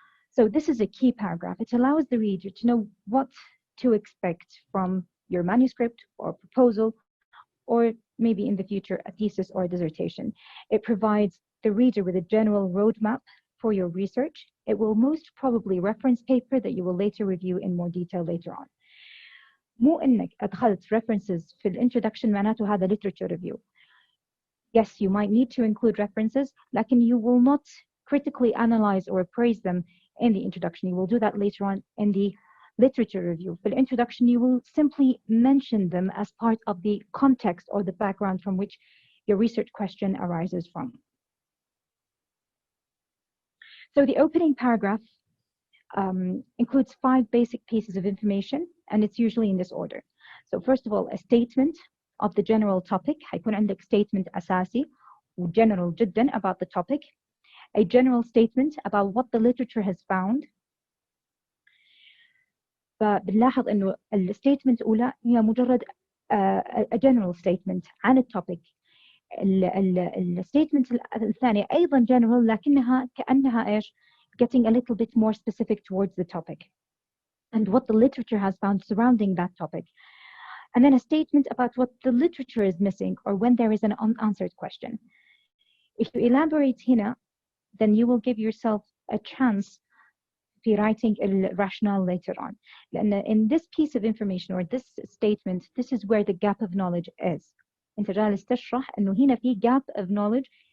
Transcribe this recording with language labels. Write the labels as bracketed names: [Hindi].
[English] So this is a key paragraph. It allows the reader to know what to expect from your manuscript or proposal, or maybe in the future a thesis or a dissertation. It provides the reader with a general roadmap for your research. It will most probably reference paper that you will later review in more detail later on. [Arabic] مو إنك أدخلت references في الintroduction معناته هذا literature review. [English] Yes, you might need to include references, لكن you will not critically analyze or appraise them in the introduction. You will do that later on in the literature review. For the introduction, you will simply mention them as part of the context or the background from which your research question arises from. So the opening paragraph includes 5 basic pieces of information, and it's usually in this order. So first of all, a statement of the general topic. [Arabic] هيكون عندك [English] statement أساسي وgeneral جدا about the topic. A general statement about what the literature has found. [Arabic] فبنلاحظ إنه الستيتمنت الأولى هي مجرد [English] a general statement [Arabic] عن التوبيك. الستيتمنت الثانية أيضا general لكنها كأنها إيش [English] getting a little bit more specific towards the topic and what the literature has found surrounding that topic. And then a statement about what the literature is missing or when there is an unanswered question. If you elaborate هنا, then you will give yourself a chance في writing a rationale later on. لأن in this piece of information or this statement, this is where the gap of knowledge is. [Arabic] أنت جالس تشرح إنه هنا في gap of knowledge.